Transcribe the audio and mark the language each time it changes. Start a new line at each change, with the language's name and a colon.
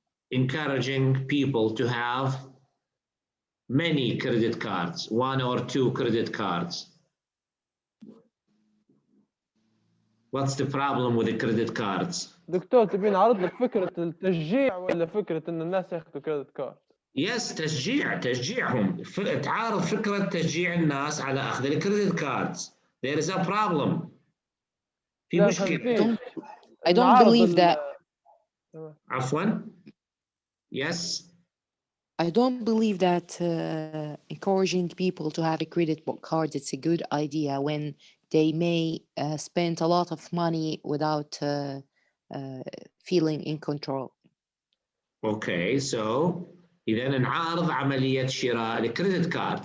English: Encouraging people to have many credit cards, 1 or 2 credit cards. What's the problem with the credit cards?
Arabic: دكتور تبين عرض لك فكرة التشجيع ولا فكرة إن الناس ياخذوا كريدت كارد؟ Yes, تشجيعهم. تعارض فكرة تشجيع الناس على أخذ الكريدت كاردز.
English: There is a problem.
Arabic: في مشكلة.
English: I don't believe that.
Arabic: عفواً. Yes.
English: I don't believe that encouraging people to have a credit card, it's a good idea when they may spend a lot of money without feeling in control. Okay, so
Arabic: إذا نعارض عملية شراء الكريدت كارد.